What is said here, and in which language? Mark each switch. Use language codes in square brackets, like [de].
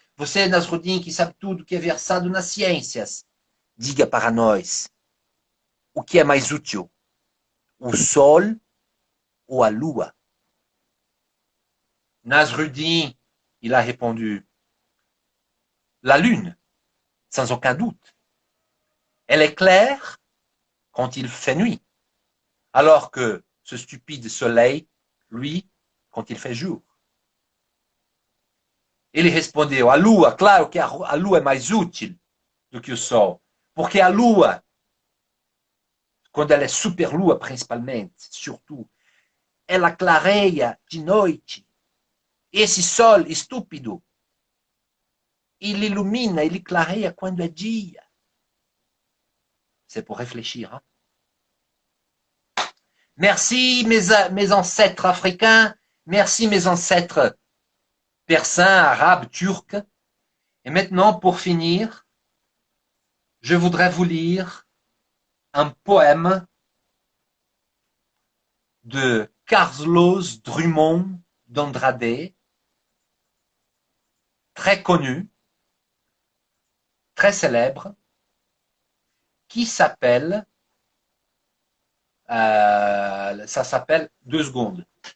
[pt] Você, Nasruddin, que sabe tudo, que é versado nas ciências, diga para nós o que é mais útil, o sol ou a lua? [fr] Nasruddin, il a répondu, la lune, sans aucun doute. Elle est claire quand il fait nuit, alors que ce stupide soleil, lui, quand il fait jour. [pt] Ele respondeu, a lua, claro que a lua é mais útil do que o sol, porque a lua, quando ela é superlua principalmente, surtout, ela clareia de noite. Esse sol estúpido, ele ilumina, ele clareia quando é dia. [fr] C'est pour réfléchir. Hein? Merci mes ancêtres africains, merci mes ancêtres persans, arabes, turcs. Et maintenant, pour finir, je voudrais vous lire un poème de Carlos Drummond d'Andrade, très connu, très célèbre, qui s'appelle, ça s'appelle 2 secondes.